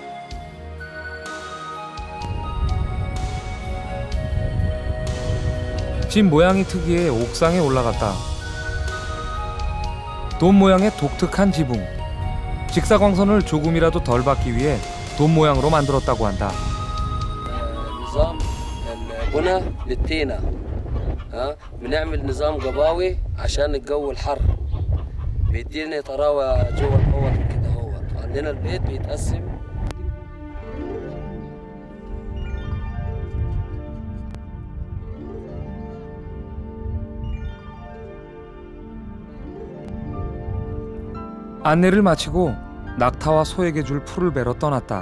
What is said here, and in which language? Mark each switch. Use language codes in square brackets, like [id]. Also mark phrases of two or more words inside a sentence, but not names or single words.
[ko] 집 모양이 특이해 옥상에 올라갔다. 돔 모양의 독특한 지붕. 직사광선을 조금이라도 덜 받기 위해 돔 모양으로 만들었다고 한다. [ar] نظام البناء للتينة بنعمل نظام قباوي عشان الجو الحر بيدينا طراوة جوا الحوض كده هو عندنا البيت بيتقسم. [ko] 안내를 마치고 낙타와 소에게 줄 풀을 베러 떠났다.